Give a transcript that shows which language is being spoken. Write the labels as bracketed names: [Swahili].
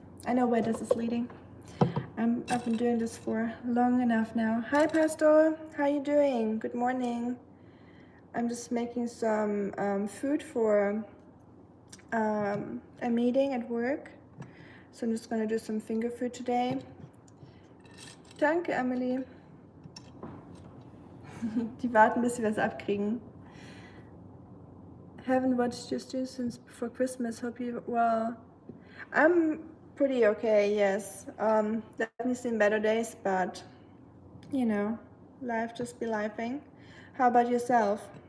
[English] I know where this is leading. I've been doing this for long enough now. Hi, Pastor. How are you doing? Good morning. I'm just making some food for a meeting at work. So I'm just going to do some finger food today. [German] Danke, Emily. Die warten, bis sie was abkriegen. [English] Haven't watched your stream since before Christmas. Hope you well. I'm pretty okay, yes. Definitely seen better days, but you know, life just be lifing. How about yourself?